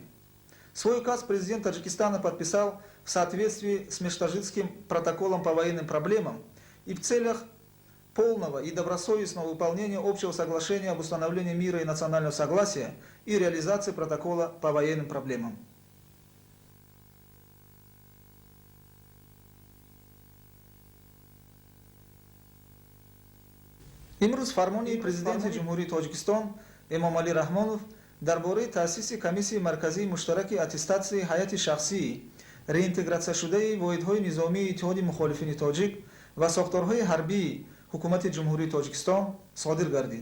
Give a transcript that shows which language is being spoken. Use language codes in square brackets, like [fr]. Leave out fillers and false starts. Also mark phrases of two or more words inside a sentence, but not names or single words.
[ru] Свой указ президент Таджикистана подписал в соответствии с Межтаджикским протоколом по военным проблемам и в целях полного и добросовестного выполнения общего соглашения об установлении мира и национального согласия и реализации протокола по военным проблемам. [tg] имрӯз фармони президенти ҷумҳурии Тоҷикистон Эмомалӣ Раҳмонов дар бораи таъсиси комиссияи марказии муштараки аттестатсияи ҳайати шахсии реинтегратсияшудаи воҳидҳои низомии Иттиҳоди мухолифини тоҷик ва сохторҳои ҳарбии ҳукумати ҷумҳурии Тоҷикистон содир гардид.